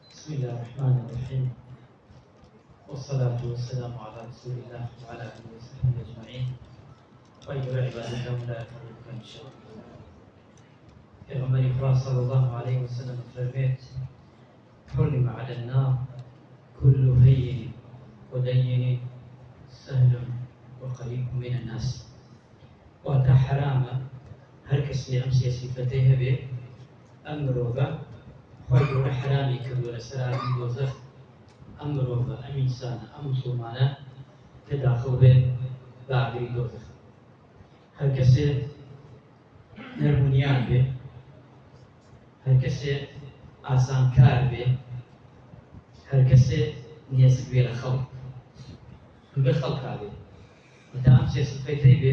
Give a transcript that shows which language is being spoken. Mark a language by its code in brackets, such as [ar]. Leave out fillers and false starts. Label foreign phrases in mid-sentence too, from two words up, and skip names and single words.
[ar] بسم الله الرحمن الرحيم، والصلاة والسلام على رسول الله وعلى آله وصحبه أجمعين. وأيها عباد الله لا يفرقك إن شاء الله. [fa] پیغمبر اکرام [ar] صلی الله علیه و سلم [fa] فرمود: [ar] حرم على النار كل هين ودين سهل وقريب من الناس. [ckb] واتا حرامه هر کسی ئەم سیفەتەی هەبێ ئەم مرۆڤە خۆی گەورە حرامی کردووە لەسەر ئاگری دۆزەخ. ئەم مرۆڤە ئەم ئینسانە ئەم موسڵمانە کە داخڵ بێت بە ئاگری دۆزەخ. هەر کەسێ نەرمونیان بێ، هەر کەسێ ئاسانکار بێ، هەر کەسێ نێزک بێ لە خەڵک، بە خەڵکا بێ، تا ئەم سێ سفەتەی بێ.